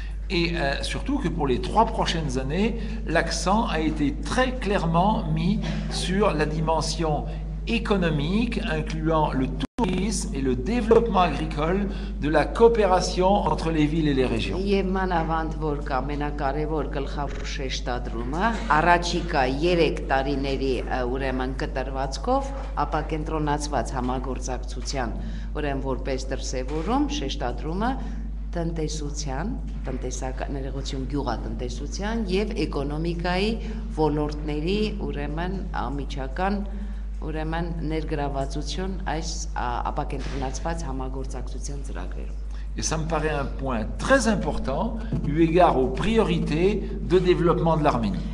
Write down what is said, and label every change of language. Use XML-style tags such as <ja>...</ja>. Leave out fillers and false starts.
<fr>Et surtout que pour les 3 prochaines années, l'accent a été très clairement mis sur la dimension économique, incluant le tourisme et le développement agricole de la coopération entre les villes et les régions.</fr> <hy>Եվ մանավանդ որ կամենակարևոր գլխավոր շեշտադրումը առաջիկա 3 տարիների ուրեմն կտրվածքով ապակենտրոնացված համագործակցության ուրեմն որպես դրսևորում շեշտադրումը տնտեսության, տնտեսական ներողություն գյուղատնտեսության եւ էկոնոմիկայի ոլորտների ուրեմն ամիջական ուրեմն ներգրավվածություն այս ապակենտրոնացված համագործակցության ծրագրերում։</hy> <fr>Et ça me paraît un point très important eu égard aux priorités de développement de l'Arménie.</fr>